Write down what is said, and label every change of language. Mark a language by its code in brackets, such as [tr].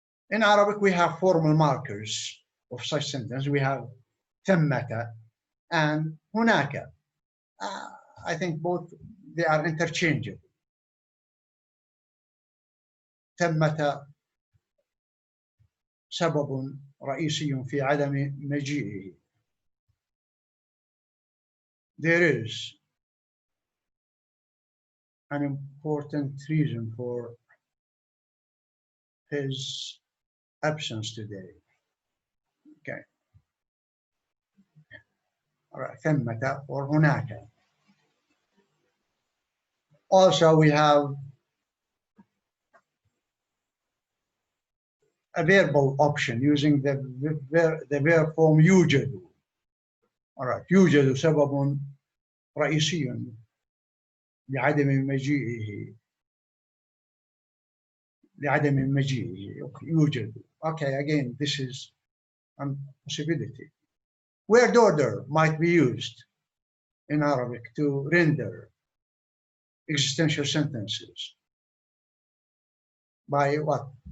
[en] In Arabic, we have formal markers of such sentence. We have ثمة and هناك. I think both, they are interchangeable. [ar] ثمة سبب رئيسي في عدم مجيئه. [en] There is an important reason for his absence today. Okay. All right, ثمة or هناك. Also, we have a verbal option using the verb form يوجد. All right, [ar] يوجد سبب رئيسي لعدم مجيئه. لعدم مجيئه. يوجد. [en] Okay, again, this is a possibility. Word order might be used in Arabic to render existential sentences by what?